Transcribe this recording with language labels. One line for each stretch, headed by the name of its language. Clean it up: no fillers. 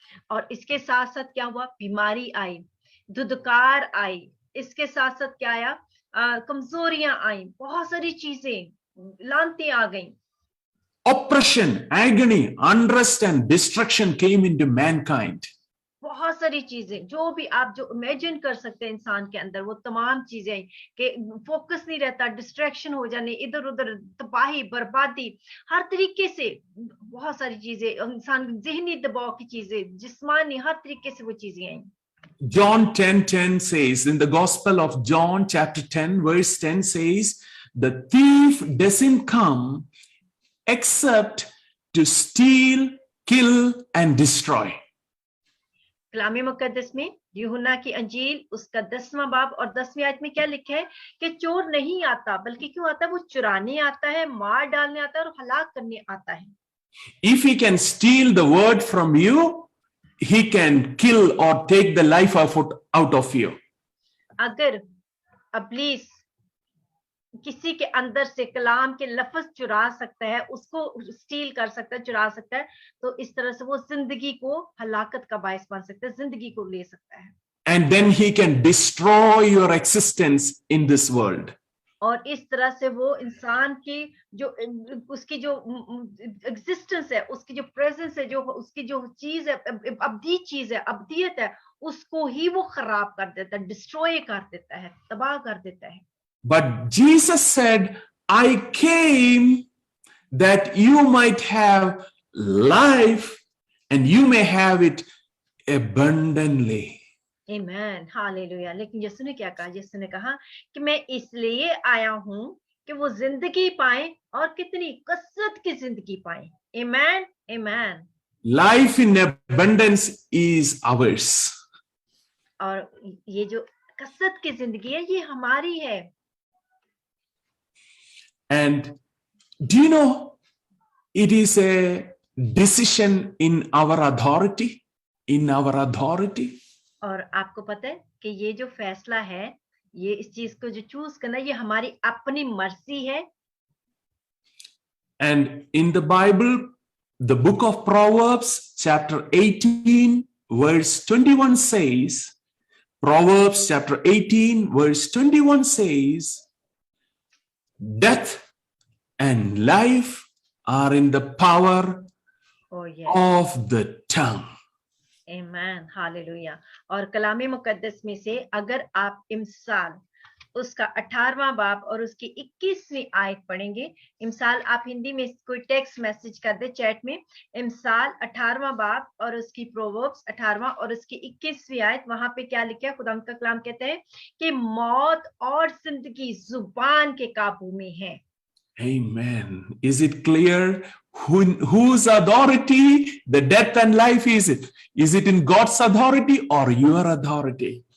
Hindi: और इसके साथ साथ क्या हुआ? बीमारी आई, धुंधकार आई, इसके साथ साथ क्या आया? कमजोरियां आई, बहुत सारी चीजें, लानतें आ गई।
English: Oppression, agony, unrest and destruction came into mankind.
Hindi: बहुत सारी चीजें जो भी आप जो इमेजिन कर सकते हैं इंसान के अंदर, वो तमाम चीजें कि फोकस नहीं रहता, डिस्ट्रैक्शन हो जाने, इधर उधर तबाही, बर्बादी, हर तरीके से बहुत सारी चीजें, इंसान ज़हनी दबाव की चीजें, जिस्मानी, हर तरीके से वो चीजें आई।
English: John 10:10 says, in the Gospel of John chapter 10 verse 10 says, the thief doesn't come except to steal, kill and destroy.
Hindi: कलामी मुकद्दस में यूहन्ना की अंजील उसका 10वां बाब और 10वीं आयत में क्या लिखा है कि चोर नहीं आता, बल्कि क्यों आता है? वो चुराने आता है, मार डालने आता है और हलाक करने आता है।
English: If he can steal the word from you, he can kill or take the life out of you.
Hindi: अगर अब्लीस किसी के अंदर से कलाम के लफ्ज चुरा सकता है, उसको स्टील कर सकता है, चुरा सकता है, तो इस तरह से वो जिंदगी को हलाकत का बायस बन सकता है, जिंदगी को ले सकता है।
English: And then he can destroy your existence in this world.
Hindi: और इस तरह से वो इंसान की जो उसकी जो एग्जिस्टेंस है, उसकी जो प्रेजेंस है, जो उसकी जो चीज है, अब्दी चीज है, अब्दियत है, उसको ही वो खराब कर देता है, डिस्ट्रॉय कर देता है, तबाह कर देता है।
English: But Jesus said, I came that you might have life and you may have it abundantly.
Hindi: Amen, hallelujah. लेकिन यीशु ने क्या कहा? यीशु ने कहा कि मैं इसलिए आया हूं कि वो जिंदगी पाए और कितनी कसरत की जिंदगी पाए।
English: Amen, amen. Life in abundance is ours.
Hindi: और ये जो कसरत की जिंदगी है, ये हमारी है।
English: And do you know, it is a decision in our authority, in our authority.
Hindi: और आपको पता है कि ये जो फैसला है, ये इस चीज को जो चूज करना, ये हमारी अपनी मर्जी है।
English: And in the Bible, the book of Proverbs, chapter 18, verse 21 says, Proverbs chapter 18, verse 21 says, death and life are in the power of the tongue.
Hindi: Amen, hallelujah. और कलामी मुकद्दस में से अगर आप इमसाल उसका 18वां बाब और उसकी 21वीं आयत पढ़ेंगे, इमसाल आप हिंदी में कोई टेक्स्ट मैसेज कर दे चैट में, इमसाल 18वां बाब और उसकी प्रोवर्ब्स 18वां और उसकी 21वीं आयत, वहां पे क्या लिखा है? खुदा का कलाम कहते हैं कि मौत और जिंदगी जुबान के काबू में है।
English: Amen. Is it clear whose authority the death and life is it? Is it in God's authority or your authority?